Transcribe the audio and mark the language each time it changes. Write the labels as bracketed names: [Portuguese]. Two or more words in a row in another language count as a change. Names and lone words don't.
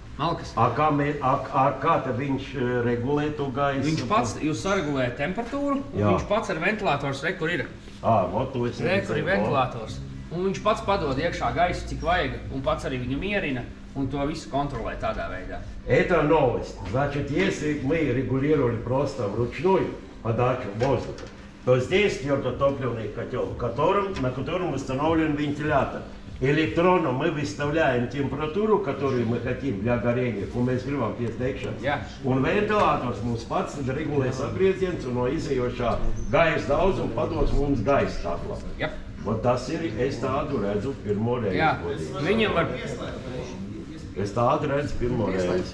[Latvian] Kā tad viņš regulē to gaisu? Viņš pats, jūs saregulējat temperatūru, un viņš pats ar ventilators rekur ir. Rekur ir ventilators. Un viņš pats padod iekšā gaisu, cik vajag, un pats arī viņu mierina, un to visu kontrolē tādā veidā. [Russian] Это новость. Значит, если мы регулировали просто вручную подачу воздуха, то здесь твердотопливный котел, на котором установлен вентилятор. Электронно мы выставляем температуру, которую мы хотим для горения, [Latvian] ko mēs gribam pēc degšanas. Un ventilators mums pats regulē sagrieziens un no izējošā gaisa daudzuma pados mums gaisa katlā. Tas ir, es tādu redzu pirmo reizi. Viņam var... Es tādu redzu pirmo reizi.